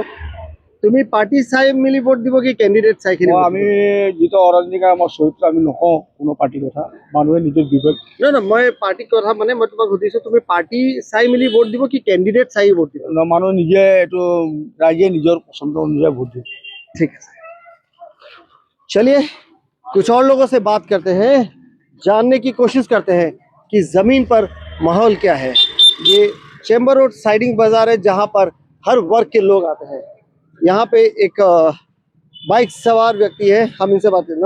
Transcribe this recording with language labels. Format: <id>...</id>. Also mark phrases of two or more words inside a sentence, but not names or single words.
<as>তুমি পার্টি চাই মিলি ভোট দিব কি ক্যান্ডিডেট চাই কিনে? আমি যিটো অৰাজনীতিৰ আমাৰ চৰিত্ৰ আমি নকওঁ কোনো পাৰ্টিৰ কথা, মানুহে নিজৰ বিবেক। না মই পার্টির কথা মানে মই তোমাক সুধিছো তুমি পার্টি চাই মিলি ভোট দিব কি ক্যান্ডিডেট চাই ভোট দিব? মানুহ নিজে এইটো ৰাইজে নিজৰ পচন্দ অনুযায়ী ভোট দিয়ে।</as> <hi>ठीक है, चलिए कुछ और लोगों से बात करते हैं, जानने की कोशिश करते हैं कि जमीन पर माहौल क्या है। ये चेंबर रोड साइडिंग बाजार है जहां पर हर वर्ग के लोग आते हैं। यहाँ पे एक बाइक सवार व्यक्ति है, हम इनसे बात करें।</hi>